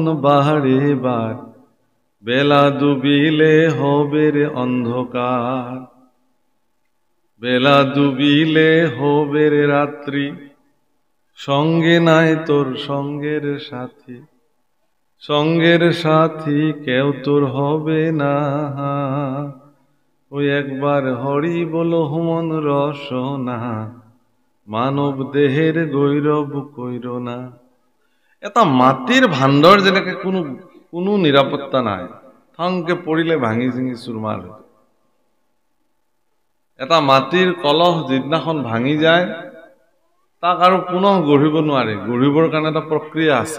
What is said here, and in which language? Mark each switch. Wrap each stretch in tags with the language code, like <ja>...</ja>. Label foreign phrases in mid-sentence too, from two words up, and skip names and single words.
<rkt>বাহারে বার, বেলা ডুবিলে হবে রে অন্ধকার, বেলা ডুবিলে হবে রে রাত্রি, সঙ্গে নাই তোর সঙ্গের সাথী, সঙ্গের সাথী কেউ তোর হবে না, ওই একবার হরি বলো মন রসনা, মানব দেহের গৈরব কইর না।</rkt> <as>এটা মাটিৰ ভাণ্ডৰ যেনেকে কোনো নিৰাপত্তা নাই, থংকে পৰিলে ভাঙি চিঙি চুৰমাৰ হৈ। এটা মাটিৰ কলহ যিদিনাখন ভাঙি যায়, তাক আৰু পুনঃ গঢ়িব নোৱাৰে। গঢ়িবৰ কাৰণে এটা প্ৰক্ৰিয়া আছে।</as>